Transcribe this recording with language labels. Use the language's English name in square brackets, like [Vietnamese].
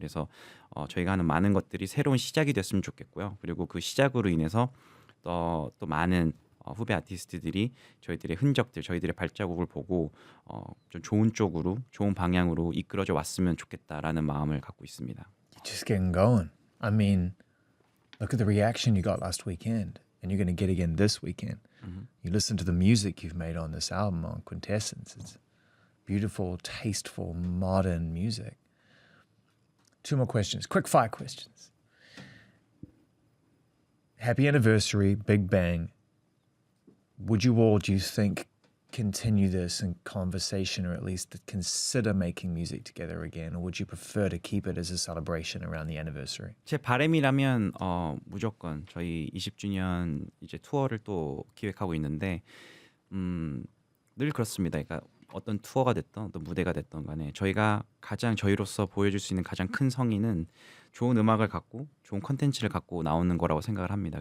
[Korean] 그래서 저희가 하는 많은 것들이 새로운 시작이 됐으면 좋겠고요. 그리고 그 시작으로 인해서 또 많은 후배 아티스트들이 저희들의 흔적들, 저희들의 발자국을 보고 좀 좋은 쪽으로, 좋은 방향으로 이끌어져 왔으면 좋겠다라는 마음을 갖고 있습니다. [English] You're just getting going. I mean, look at the reaction you got last weekend, and you're going to get again this weekend. You listen to the music you've made on this album, on Quintessence. It's beautiful, tasteful, modern music. 2 more questions, quick fire questions. Happy anniversary, Big Bang. Would you all, do you think, continue this in conversation or at least consider making music together again? Or would you prefer to keep it as a celebration around the anniversary? [Korean] 제 바람이라면 무조건 저희 20주년 이제 투어를 또 기획하고 있는데 늘 그렇습니다. 그러니까 어떤 투어가 됐던 어떤 무대가 됐던 간에 저희가 가장 저희로서 보여줄 수 있는 가장 큰 성의는 좋은 음악을 갖고 좋은 컨텐츠를 갖고 나오는 거라고 생각을 합니다.